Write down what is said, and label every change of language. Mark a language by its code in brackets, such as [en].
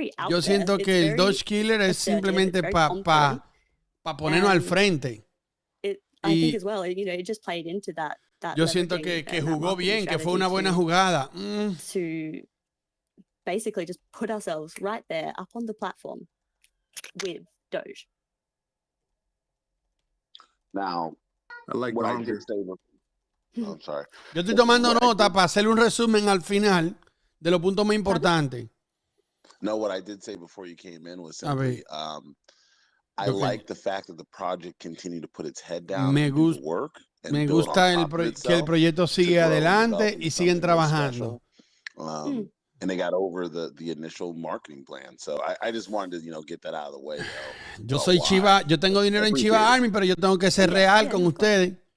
[es] Yo siento que el Doge Killer es simplemente para ponernos al frente. [en] I think as well, you know, it just played into that [es] yo siento que jugó bien, que fue una buena jugada. [en] To basically just put ourselves right there up on the platform with Doge. Now, I like what I did say I'm sorry. [es] Yo estoy tomando nota para hacer un resumen al final de los puntos más importantes. [en] No, what I did say before you came in was simply, I like the fact that the project continued to put its head down and do the work. [es] Me gusta que el proyecto sigue adelante y siguen trabajando. [en] And they got over the initial marketing plan. So I just wanted to, you know, get that out of the way. [es] Yo soy Chiva, yo tengo dinero en Shiba Army, pero yo tengo que ser real con ustedes.